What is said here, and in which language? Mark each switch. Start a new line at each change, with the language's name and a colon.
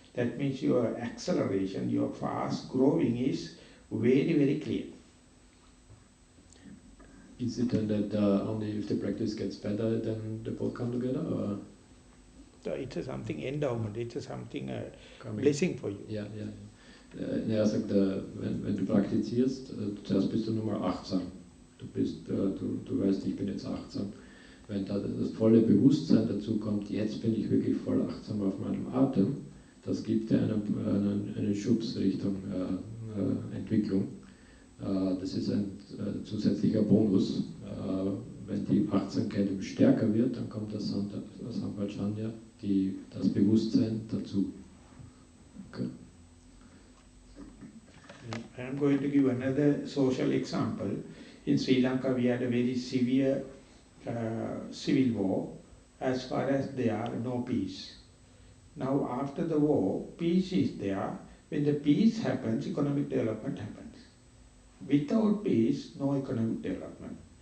English: That means your acceleration, your fast growing is very, very clear. Is it then that only if the practice gets better, then they both come together, or? So it's something endowment, it's something Coming. blessing for you.
German: Ja, ja, ja. Er sagt, wenn du praktizierst, zuerst bist du nur mal achtsam. Du weißt, ich bin jetzt achtsam. Wenn da das volle Bewusstsein dazu kommt, jetzt bin ich wirklich voll achtsam auf meinem Atem, das gibt dir einen Schubs Richtung Entwicklung. Das ist ein zusätzlicher Bonus. Wenn die Achtsamkeit stärker wird, dann kommt das Sampajanya, das Bewusstsein dazu.
English: Okay. I am going to give another social example. In Sri Lanka, we had a very severe civil war. As far as there, no peace. Now, after the war, peace is there. When the peace happens, economic development happens. Without peace, no economic development.